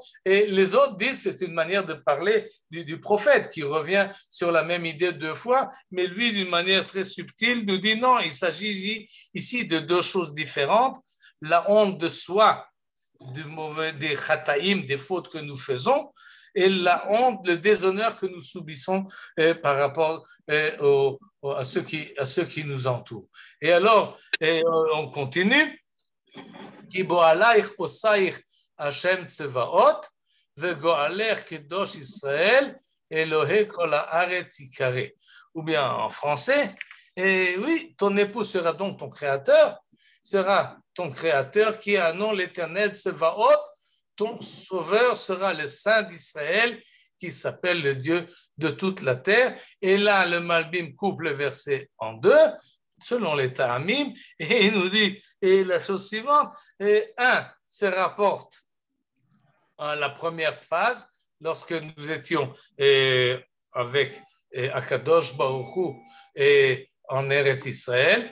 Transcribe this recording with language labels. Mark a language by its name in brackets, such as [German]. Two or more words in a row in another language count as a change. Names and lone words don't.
[French] Et les autres disent que c'est une manière de parler du prophète qui revient sur la même idée 2 fois, mais lui, d'une manière très subtile, nous dit non, il s'agit ici de 2 choses différentes. La honte de soi, des chataïm, des fautes que nous faisons, et la honte, le déshonneur que nous subissons par rapport à ceux qui nous entourent. Et alors, on continue. [Hebrew] כי בעליך עשיך ה׳ צבאות וגאלך קדוש ישראל אלהי כל הארץ יקרא. [French] Ou bien en français, oui, ton époux sera donc ton créateur, qui a un nom l'Éternel Tsevaot. Ton sauveur sera le Saint d'Israël, qui s'appelle le Dieu de toute la terre. Et là, le Malbim coupe le verset en 2, selon les Ta'amim, et il nous dit, et la chose suivante, se rapporte à la première phase, lorsque nous étions avec Akadosh Baruch Hu et en Eretz Israël.